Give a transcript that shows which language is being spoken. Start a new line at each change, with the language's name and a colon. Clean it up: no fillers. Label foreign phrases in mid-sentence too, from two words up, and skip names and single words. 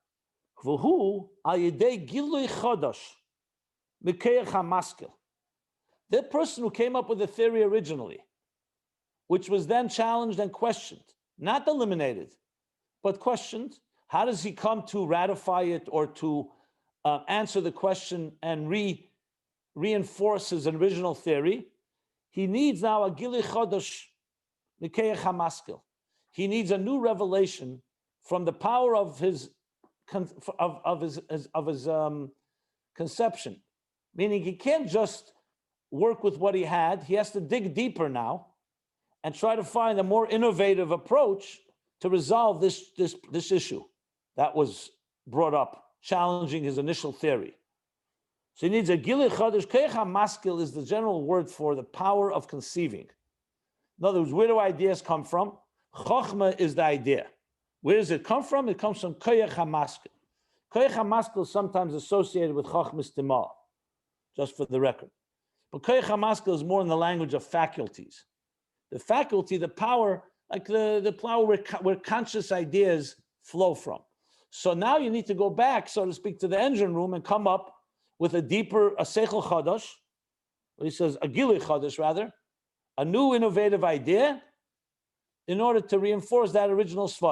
English: That person who came up with the theory originally, which was then challenged and questioned, not eliminated, but questioned, how does he come to ratify it or to answer the question and reinforce his original theory? He needs now a
Hebrew: גילוי חדש מכח המשכיל.
English: He needs a new revelation from the power of his conception. Meaning he can't just work with what he had. He has to dig deeper now and try to find a more innovative approach to resolve this issue that was brought up, challenging his initial theory. So he needs a
Hebrew: גילוי חדש. כח המשכיל
English: is the general word for the power of conceiving. In other words, where do ideas come from? Chochma is the idea. Where does it come from? It comes from
Hebrew: כח המשכיל. כח המשכיל
English: is sometimes associated with
Hebrew: חכמה סתימאה,
English: just for the record. But
Hebrew: כח המשכיל
English: is more in the language of faculties. The faculty, the power, like the power where conscious ideas flow from. So now you need to go back, so to speak, to the engine room and come up with a
Hebrew: שכל חדש,
English: what he says, a
Hebrew: גילוי חדש
English: rather, a new innovative idea in order to reinforce that original svara.